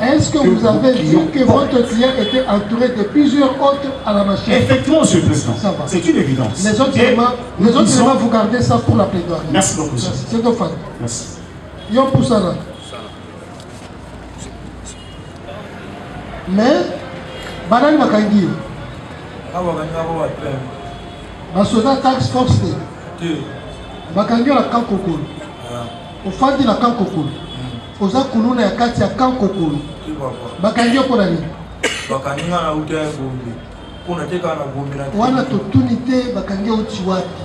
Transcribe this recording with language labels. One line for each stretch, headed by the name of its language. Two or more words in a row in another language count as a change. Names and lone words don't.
French: Est-ce que vous avez vu que votre client était entouré de plusieurs autres à la machette? Effectivement, monsieur le président. Ça va. C'est une évidence. Les autres éléments, vous gardez ça pour la plaidoirie. Merci beaucoup, monsieur. C'est nos fans. Merci. Yon pour ça là. Mais,
Lingala: banani makangi. Basoda tax force te. Bakangi la kan kokolo. Ofandi la kan kokolo. Oza kuluna ya kati ya kan kokolo. Bakangi pona nini? Bakangi na uta bombe. Pona teka na bombe na. Wana totuni te bakangi uti wapi?